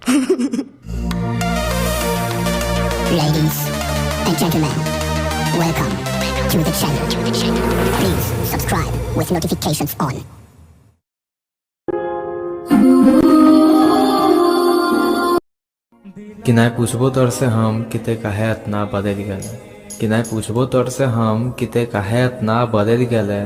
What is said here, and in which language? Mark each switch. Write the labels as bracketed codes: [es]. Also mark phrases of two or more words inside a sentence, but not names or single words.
[en] Ladies and gentlemen, welcome to the channel. Please subscribe with notifications on. [bho] कि नाही पूछबो तोर से हम किते काहे इतना बदल गेले, कि नाही पूछबो तोर से हम किते काहे इतना बदल गेले।